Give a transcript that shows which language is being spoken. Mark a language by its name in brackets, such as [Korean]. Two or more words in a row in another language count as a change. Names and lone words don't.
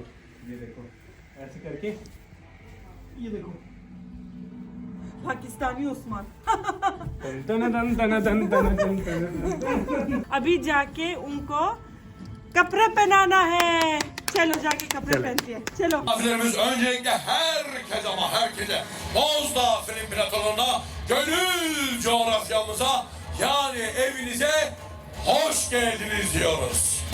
[Hindi] देखो, ये देखो, ऐसे करके, ये देखो। पाकिस्तानी उस्मान। तन। अभी जाके उनको कपड़े पहनाना है। चलो जाके कपड़े पहनते हैं, चलो। [Turkish] Misafirlerimiz öncelikle herkese ama herkese Bozdağ Film Platonu'na, gönül coğrafyamıza, yani evinize hoş geldiniz diyoruz.